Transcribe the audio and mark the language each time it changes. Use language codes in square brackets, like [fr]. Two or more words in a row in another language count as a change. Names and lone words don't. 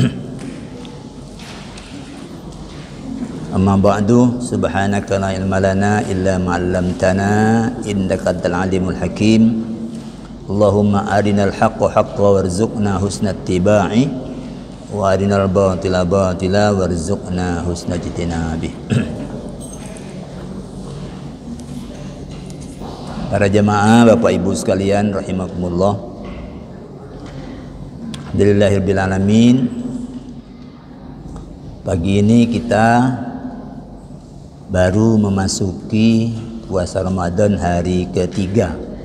[ar] أما بعد، سبحانك لا علم لنا إلا ما علمتنا إنك أنت العليم الحكيم. اللهم أرنا الحق حقا وارزقنا حسن اتباعه وأرنا الباطل باطلا وارزقنا حسن اجتنابه. [id] Para jemaah, Bapak Ibu sekalian rahimakumullah. [ar] الحمد لله رب العالمين. [id] Pagi ini kita baru memasuki puasa Ramadan hari ketiga.